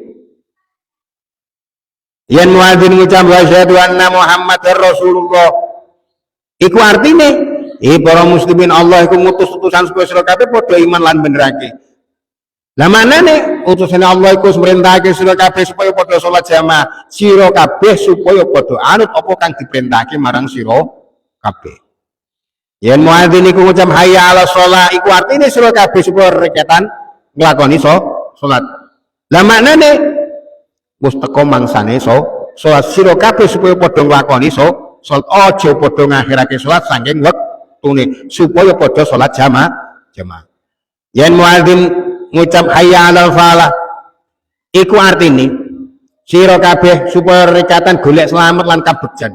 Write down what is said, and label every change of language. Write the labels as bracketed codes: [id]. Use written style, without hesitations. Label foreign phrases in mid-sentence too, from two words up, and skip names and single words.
[jv] Yen muadzin ngucap [ar] أشهد أن محمدا رسول الله [jv] iku artine para muslimin Allah iku ngutus utusan supaya sira kabeh padha iman lan benerake. Lah manane utusane Allah iku merintahake sira kabeh supaya padha salat jamaah, sira kabeh supaya padha anut apa kang diperintahake marang sira kabeh. Yen muadzin iku ngucap [ar] حي على الصلاة [jv] iku artine sira kabeh supaya reketan nglakoni salat. Lah maknane wis teko mangsane salat sira kabeh supaya padha nglakoni salat aja padha ngakhirake salat saking wektune supaya padha salat jamaah. Yen muadzin ngucap [ar] حي على الفلاح [jv] iku artine sira kabeh supaya rekatan golek selamat lan kabegjan.